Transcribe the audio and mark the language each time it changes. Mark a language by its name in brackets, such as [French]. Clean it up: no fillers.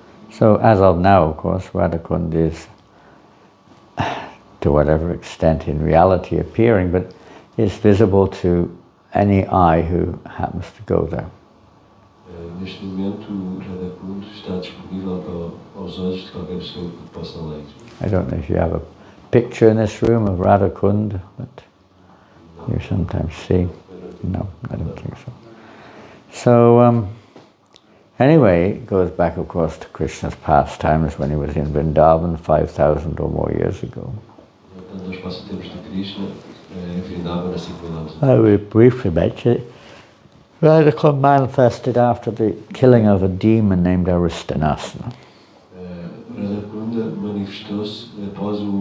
[English] So as of now, of course, Radha Kunda is, to whatever extent in reality appearing, but is visible to any eye who happens to go there. [Portuguese] Neste momento, o Radha Kunda está disponível aos olhos de qualquer pessoa que possa ler. [English] I don't know if you have a picture in this room of Radha Kunda, but you sometimes see. No, I don't think so. So, anyway, it goes back, of course, to Krishna's pastimes when he was in Vrindavan 5,000 or more years ago. [Portuguese] Portanto, os passatempos de Krishna em Vrindavan há 5.000 anos. [English] I will briefly mention it. Radha Kunda manifested after the killing of a demon named Aristanasana. [Portuguese] Radha Kunda manifestou-se após